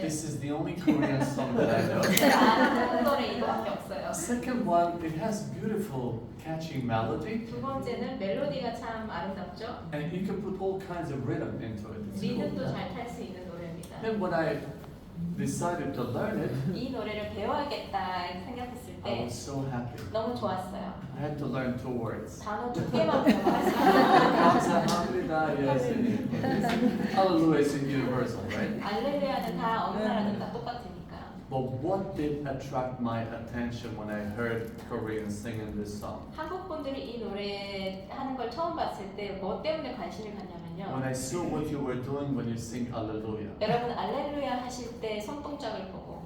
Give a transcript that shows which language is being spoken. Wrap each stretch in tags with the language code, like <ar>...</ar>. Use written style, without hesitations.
<en>this is the only Korean song that I know.</en> <ko>제가 아는 한국 노래 이거밖에 없어요.</ko> <en>Second one, it has beautiful, catchy melody,</en> <ko>두 번째는 멜로디가 참 아름답죠.</ko> <en>and you can put all kinds of rhythm into it. It's</en> <ko>리듬도</ko> <en>cool.</en> <ko>잘 탈 수 있는 노래입니다.</ko> <en>Then when I decided to learn it,</en> <ko>이 노래를 배워야겠다 생각했을</ko> <en>I</en> <ko>때</ko> <en>was so happy.</en> <ko>너무 좋았어요.</ko> <en>I had to learn 2 words.</en> <ko>단어 2개만 배워가지고 감사합니다, 예수님.</ko> <en>Hallelujah is universal, right?</en> <ko>알렐루야는 다 어느 나라든 다 똑같으니까.</ko> <en>But what did attract my attention when I heard Koreans singing this song?</en> <ko>한국 분들이 이 노래 하는 걸 처음 봤을 때 뭐 때문에 관심을</ko> <en>When</en> <ko>갖냐면요.</ko> <en>I saw what you were doing when you sing Hallelujah,</en> <ko>여러분 알렐루야 하실 때 손동작을 보고</ko>